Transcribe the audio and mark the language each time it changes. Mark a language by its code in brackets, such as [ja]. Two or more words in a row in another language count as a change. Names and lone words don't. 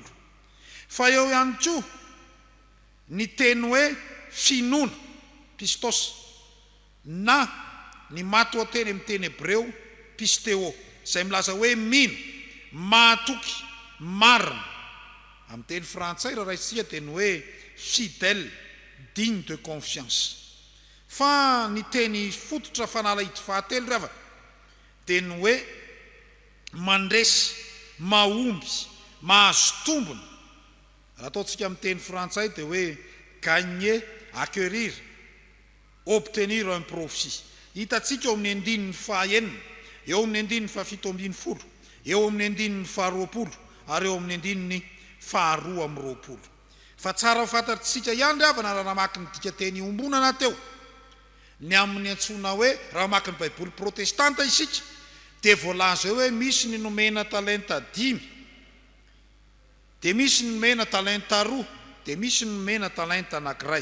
[mg] Fa eo ihany koa ny teny hoe finoana pistos na ny mato teny amin'ny teny hebreo pisteo izay milaza hoe mino, mahatoky, marina. Amin'ny teny frantsay raha raisika teny hoe [fr] fidèle, digne de confiance. [mg] Fa ny teny fototra fanala hity fahatelo ry havana dia ny hoe mandresy, mahomby, mahazo tombony. Raha ataontsika amin'ny teny frantsay dia hoe [fr] gagner, acquérir, obtenir un profit. [mg] Hitantsika eo amin'ny andininy fahaenina, eo amin'ny andininy fahafito-ambinifolo, eo amin'ny andininy faharoapolo ary eo amin'ny andininy faharoa amin'ny roapolo. Fa tsara ho fantatsika ihany ry havana raha namaky ny dika teny iombonana teo ny amin'ny antsoina hoe raha mamaky ny baiboly protestanta isika dia voalaza eo hoe misy ny nomena talenta 5, dia misy ny nomena talenta 2, dia misy ny nomena talenta anankiray.